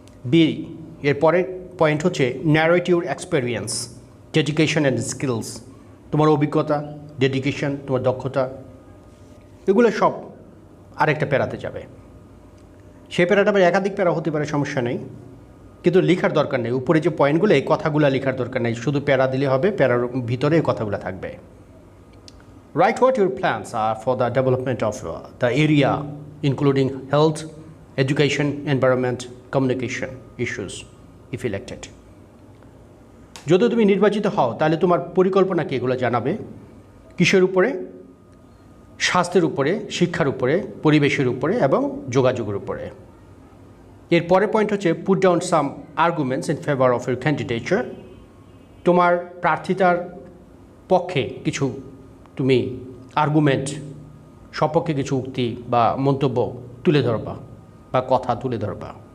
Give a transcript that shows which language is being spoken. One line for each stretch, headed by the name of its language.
Bangla: B, এর পরের point হচ্ছে
English: narrate your experience, dedication and skills,
Bangla: তোমার অভিজ্ঞতা, ডেডিকেশন, তোমার দক্ষতা, এগুলো সব আরেকটা প্যারাতে যাবে। সেই প্যারাটা আবার একাধিক প্যারা হতে পারে, সমস্যা নেই, কিন্তু লেখার দরকার নেই। উপরে যে পয়েন্টগুলো, এই কথাগুলো লেখার দরকার নেই, শুধু প্যারা দিলে হবে, প্যারার ভিতরে এই কথাগুলো থাকবে।
English: Write what your plans are for the development of the area, including health, education, environment, communication issues, if elected.
Bangla: যদি তুমি নির্বাচিত হও তাহলে তোমার পরিকল্পনা কি, এগুলো জানাবে। কিসের উপরে? স্বাস্থ্যের উপরে, শিক্ষার উপরে, পরিবেশের উপরে এবং যোগাযোগের উপরে। এর পরের পয়েন্ট হচ্ছে
English: put down some arguments in favour of your candidature,
Bangla: তোমার প্রার্থিতার পক্ষে কিছু তুমি আর্গুমেন্ট, সপক্ষে কিছু উক্তি বা মন্তব্য তুলে ধরবা বা কথা তুলে ধরবা।